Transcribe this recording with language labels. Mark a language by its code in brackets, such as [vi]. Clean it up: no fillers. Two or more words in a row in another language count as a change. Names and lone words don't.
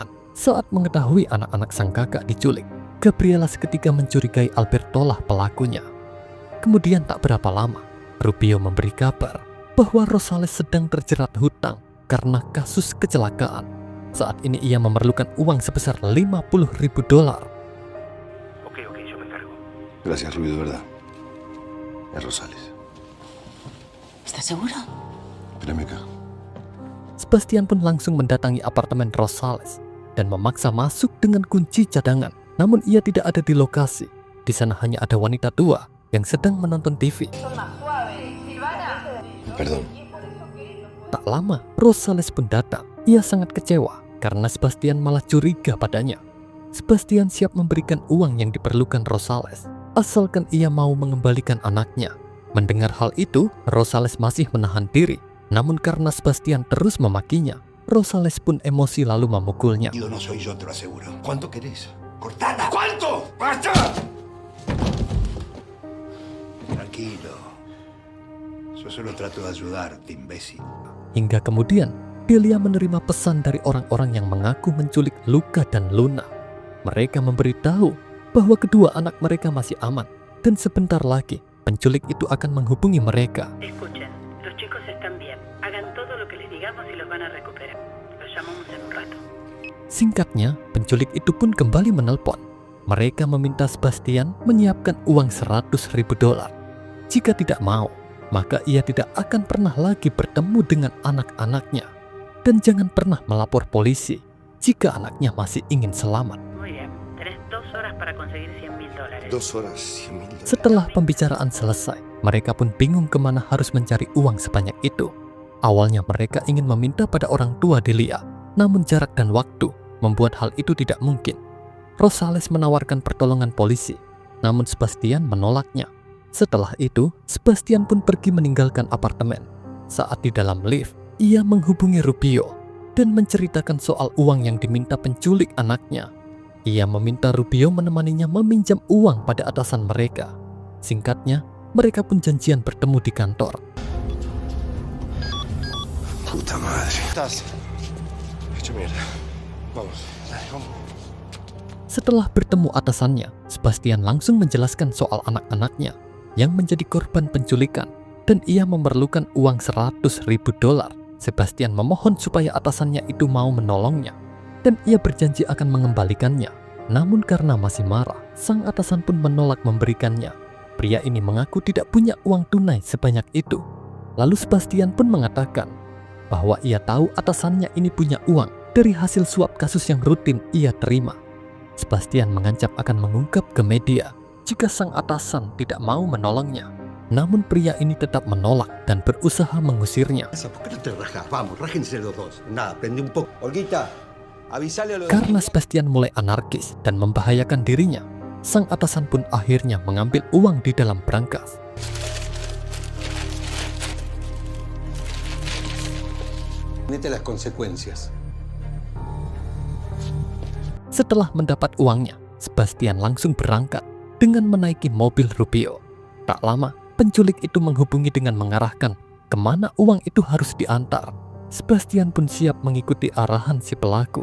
[id] Saat mengetahui anak-anak sang kakak diculik, Gabriela seketika mencurigai Alberto lah pelakunya. Kemudian tak berapa lama, Rubio memberi kabar bahwa Rosales sedang terjerat hutang karena kasus kecelakaan. Saat ini ia memerlukan uang sebesar $50.000. [es] Ok, yo me encargo. Gracias, Rubio, de verdad. Es Rosales. ¿Estás seguro? Espérame acá. [id] Sebastian pun langsung mendatangi apartemen Rosales dan memaksa masuk dengan kunci cadangan. Namun ia tidak ada di lokasi. Di sana hanya ada wanita tua yang sedang menonton TV. [es] Perdón. [id] Tak lama, Rosales pun datang. Ia sangat kecewa karena Sebastian malah curiga padanya. Sebastian siap memberikan uang yang diperlukan Rosales, asalkan ia mau mengembalikan anaknya. Mendengar hal itu, Rosales masih menahan diri. Namun karena Sebastian terus memakinya, Rosales pun emosi lalu memukulnya. [es] No soy yo, te lo aseguro. ¿Cuánto querés? ¡Cortala! ¿Cuánto? ¡Basta! Tranquilo. Yo solo trato de ayudarte, imbécil. [id] Hingga kemudian, Delia menerima pesan dari orang-orang yang mengaku menculik Luca dan Luna. Mereka memberitahu bahwa kedua anak mereka masih aman dan sebentar lagi penculik itu akan menghubungi mereka. [es] Escuchen, los chicos están bien. Hagan todo lo que les digamos y los van a recuperar. Los llamamos en un rato. [id] Singkatnya, penculik itu pun kembali menelpon. Mereka meminta Sebastian menyiapkan uang $100.000. Jika tidak mau, maka ia tidak akan pernah lagi bertemu dengan anak-anaknya. Dan jangan pernah melapor polisi jika anaknya masih ingin selamat. [es] Muy bien. Tenés 2 horas para conseguir $100.000. 2 horas, $100.000. [id] Setelah pembicaraan selesai, mereka pun bingung kemana harus mencari uang sebanyak itu. Awalnya mereka ingin meminta pada orang tua Delia, namun jarak dan waktu membuat hal itu tidak mungkin. Rosales menawarkan pertolongan polisi, namun Sebastian menolaknya. Setelah itu, Sebastian pun pergi meninggalkan apartemen. Saat di dalam lift, ia menghubungi Rubio dan menceritakan soal uang yang diminta penculik anaknya. Ia meminta Rubio menemaninya meminjam uang pada atasan mereka. Singkatnya, mereka pun janjian bertemu di kantor. [es] Puta madre. Estás hecho mierda. Vamos, dale, vamos. [id] Setelah bertemu atasannya, Sebastian langsung menjelaskan soal anak-anaknya yang menjadi korban penculikan dan ia memerlukan uang $100.000. Sebastian memohon supaya atasannya itu mau menolongnya dan ia berjanji akan mengembalikannya. Namun karena masih marah, sang atasan pun menolak memberikannya. Pria ini mengaku tidak punya uang tunai sebanyak itu. Lalu Sebastian pun mengatakan bahwa ia tahu atasannya ini punya uang dari hasil suap kasus yang rutin ia terima. Sebastian mengancam akan mengungkap ke media jika sang atasan tidak mau menolongnya. Namun pria ini tetap menolak dan berusaha mengusirnya. [es] ¿Por qué no te rajas? Vamos, rájense los dos. Nada, prende un poco. Olguita, avísale a los... [id] Karena Sebastian mulai anarkis dan membahayakan dirinya, sang atasan pun akhirnya mengambil uang di dalam brankas. [es] Tenete las consecuencias. [id] Setelah mendapat uangnya, Sebastian langsung berangkat dengan menaiki mobil Rubio. Tak lama, penculik itu menghubungi dengan mengarahkan kemana uang itu harus diantar. Sebastian pun siap mengikuti arahan si pelaku.